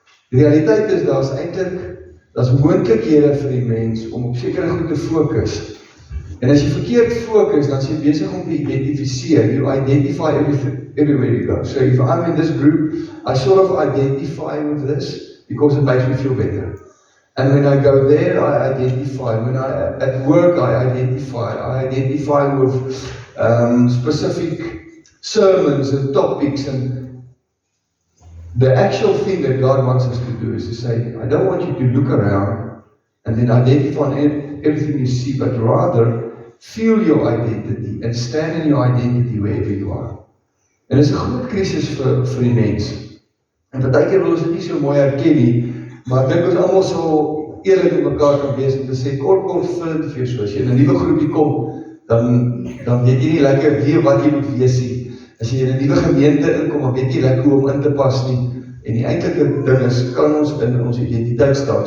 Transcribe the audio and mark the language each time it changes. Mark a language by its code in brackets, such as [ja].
[af] Die realiteit is daar's moontlikhede vir die mens om op sekere goed te fokus. En as jy verkeerd fokus, dan is jy besig om te identifiseer. [en] You identify everywhere you go. So if I'm in this group, I sort of identify with this because it makes me feel better. And when I go there, I identify. When at work, I identify with specific sermons and topics, and the actual thing that God wants us to do is to say, I don't want you to look around and then identify everything you see, but rather feel your identity and stand in your identity wherever you are. [af] En dit is 'n groot krisis vir die mens. En partykeer wil ons dit nie so mooi erken nie, maar ek dink ons almal sal eerlik met mekaar kan wees om te sê, kort vind vir so, as jy in 'n nuwe groepie kom, dan weet jy nie lekker wie wat jy moet wees nie. As jy in 'n nuwe gemeente inkom, dan weet jy lekker hoe om in te pas nie. En die eintlike ding is, kan ons in ons identiteit staan.